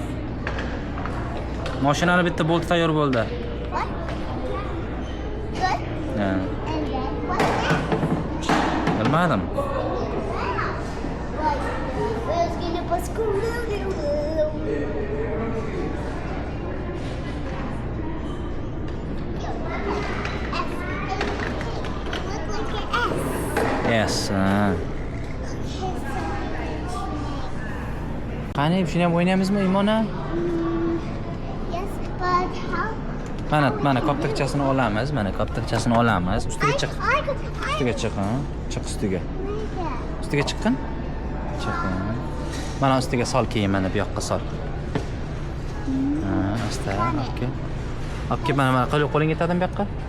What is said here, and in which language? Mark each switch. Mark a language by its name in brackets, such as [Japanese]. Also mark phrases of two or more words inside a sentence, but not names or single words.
[Uzbek] Mashinani bitta bolti tayyor bo'ldi. [English] What? Good. [Uzbek] Ha. [English] And then what's that? [Uzbek] Bilmadim. [English] Where's gonna put school? Yes. [Uzbek] Qani, shuni ham o'ynaymizmi, Imona? [English] Yes, but how? [Uzbek] Mana koptakchasini olamiz. Ustiga chiq. Ustiga chiq, ha? Chiq ustiga. Ustiga chiqqin? Chiq. Mana ustiga sol keyin mana bu yoqqa sol. Asta, okey. Okey, mana qo'ling yetadimi bu yoqqa?